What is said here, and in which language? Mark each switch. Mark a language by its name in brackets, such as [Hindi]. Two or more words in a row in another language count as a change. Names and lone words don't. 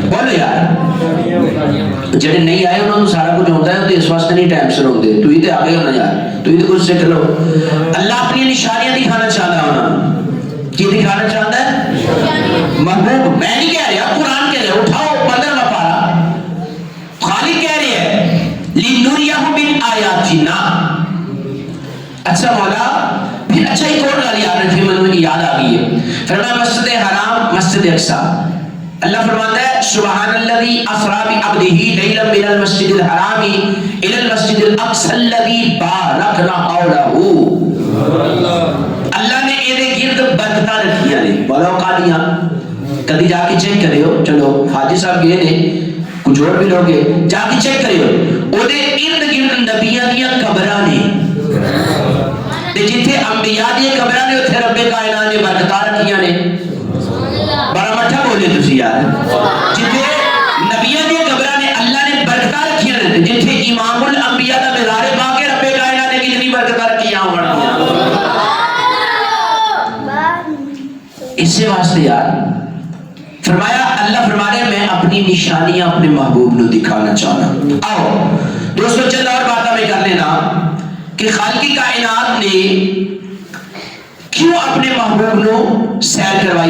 [Urdu] بولو یار, جڑے نہیں آئے انہوں نے سارا کچھ ہوتا ہے تو اس واسطے نہیں ٹائم سے ہوتے, [Punjabi] تو ہی تے آگے ہونا یار, تو ہی تے کچھ سیکھ لو. [Urdu] اللہ اپنی نشانیاں دکھانا چاہتا ہے انہوں نے. کی دکھانا چاہتا ہے؟ محبوب میں نہیں کہہ رہا, قرآن کہہ رہا, اٹھاؤ 15واں پارہ, خالق کہہ رہے ہیں [Arabic] لِنُرِيَهُ مِنْ آیَاتِنَا. [Urdu] اچھا مولا پھر اچھا ایک اور گل یاد رکھیں, مجھے یاد آ گئی ہے. فرمایا مسجد حرام مسجد اقصی, اللہ فرماتا ہے [Arabic] سبحان الذی اسری بعبدہ لیلا من المسجد الحرام الی المسجد الاقصی الذی بارکنا حولہ. [Punjabi] اللہ نے اے گرد برکتاں رکھیاں نے. بولو قادیاں کدی جا کے چیک کریو, چلو حاجی صاحب گئے نے کچھ اور بھی لوگ جا کے چیک کریو, او دے ارد گرد نبیاں دیاں قبراں نے, تے جتھے انبیاء دی قبراں نے اوتھے رب کائنات نے برکتاں رکھیاں نے. بڑا مٹھا بولے تسی یار, جتھے نبیاں دی قبراں نے اللہ نے برکتاں رکھیاں نے, جتھے امام الانبیاء دا مزار پاک ہے رب کائنات نے کتنی برکتاں رکھیاں ہونا. اسی واسطے یار فرمایا, اللہ فرما رہے میں اپنی نشانیاں اپنے محبوب نو دکھانا چاہنا. [Urdu] آؤ دوستو چند اور باتیں میں کر لینا کہ خالق کائنات نے کیوں اپنے محبوب نو سیر کروائی.